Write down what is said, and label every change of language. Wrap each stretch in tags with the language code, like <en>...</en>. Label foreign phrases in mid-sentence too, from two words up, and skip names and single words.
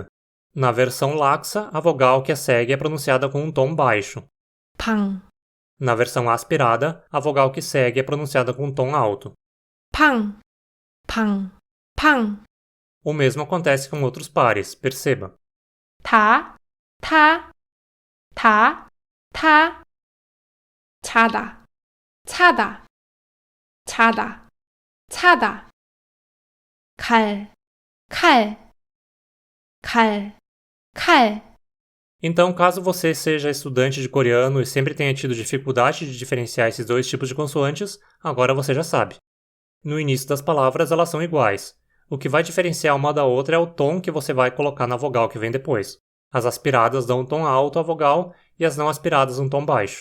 <pt>Na versão laxa, a vogal que a segue é pronunciada com um tom baixo.</pt> <ko>팡,</ko> <pt>Na versão aspirada, a vogal que segue é pronunciada com um tom alto.</pt> <ko>팡, 팡, 팡.</ko> <pt>O mesmo acontece com outros pares, perceba.</pt> <ko>다, 타, 다, 타. 차다, 차다, 차다, 차다. 칼, 칼, 칼, 칼.</ko> <pt>Então, caso você seja estudante de coreano e sempre tenha tido dificuldade de diferenciar esses dois tipos de consoantes, agora você já sabe. No início das palavras, elas são iguais. O que vai diferenciar uma da outra é o tom que você vai colocar na vogal que vem depois. As aspiradas dão um tom alto à vogal e as não aspiradas um tom baixo.</pt>